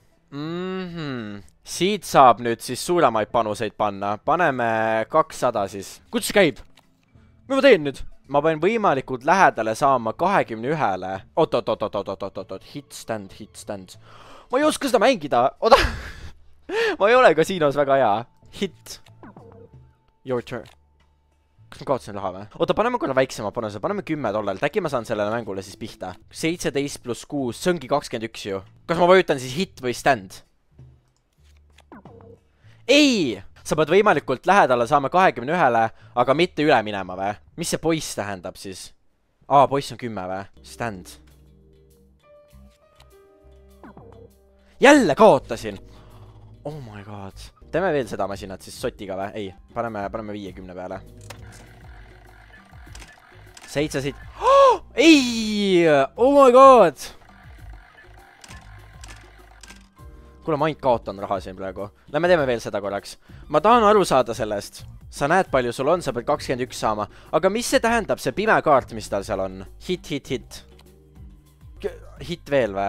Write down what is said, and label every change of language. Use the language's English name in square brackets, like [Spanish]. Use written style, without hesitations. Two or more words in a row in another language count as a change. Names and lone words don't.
[Estonian] Siit saab nüüd siis suuremaid panuseid panna. Paneme 200 siis. Kuidas see käib? Mis ma teen nüüd? Ma pean võimalikult lähedale saama 21-le. Oot. [English] Hit stand. [Estonian] Ma ei oska seda mängida. Oota. Ma ei ole kasiinos väga hea. [English] Hit. Your turn. [Estonian] Kas ma kaotasin raha või? Oota, paneme korra väiksema panuse. Paneme $10. Äkki ma saan sellele mängule siis pihta. 17 plus 6. See ongi 21 ju. Kas ma vajutan siis hit või stand? Ei! Sa pead võimalikult lähedale saama 21-le, aga mitte üle minema või? Mis see poiss tähendab siis? Poiss on 10 või? Stand. Jälle kaotasin! [English] Oh my god. [Estonian] Teeme veel seda masinat siis sotiga või? Ei, paneme 50 peale. 7 siit. Ei! [English] Oh my god! [Estonian] Kuule, ma ainult kaotan raha siin praegu. Lähme teeme veel seda korraks. Ma tahan aru saada sellest. Sa näed, palju sul on, sa pead 21 saama. Aga mis see tähendab, see pime kaart, mis tal seal on? Hit. Hit veel või?